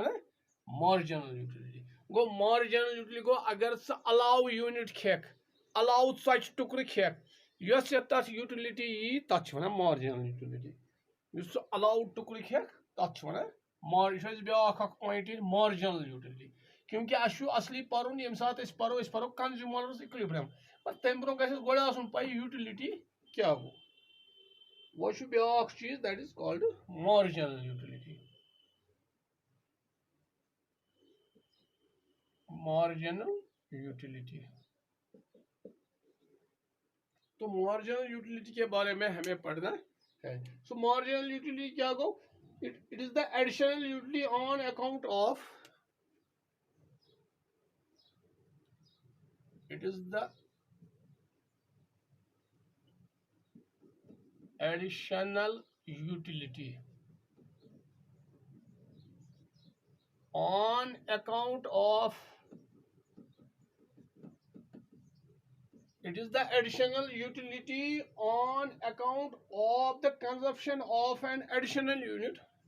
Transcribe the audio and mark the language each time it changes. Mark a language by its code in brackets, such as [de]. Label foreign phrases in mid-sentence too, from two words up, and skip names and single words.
[ks] وَنان [en] marginal utility [ks] گوٚو [en] marginal utility [ks] گوٚو اگر ژٕ علاوٕ یوٗنٹ کھٮ۪کھ علاوٕ ژۄچہِ ٹُکرٕ کھٮ۪کھ یۄس ژےٚ تَتھ یوٗٹِلٹی یی تَتھ چھِ وَنان [en] marginal utility [ks] یُس ژٕ علاوٕ ٹُکرٕ کھٮ۪کھ تَتھ چھِ وَنان یہِ چھُ اَسہِ بیٛاکھ اکھ پویِنٹ ییٚتہِ [en] marginal utility [ks] کیونکہِ اَسہِ چھُ اَصلی پَرُن ییٚمہِ ساتہٕ أسۍ پَرو [en] consumer's equilibrium [ks] پَتہٕ تَمہِ برونٛہہ گژھِ اَسہِ گۄڈٕ آسُن پَے یوٗٹِلٹی کیٛاہ گوٚو وۄنۍ چھُ بیٛاکھ چیٖز [en] that is called marginal utility [ur] تو [en] marginal utility [ur] کے بارے میں ہمیں پڑھنا ہے سو [en] marginal utility [ur] کیا گو [en] it is the additional utility on account of it is the additional utility on account of it is the additional utility on account of the consumption of an additional unit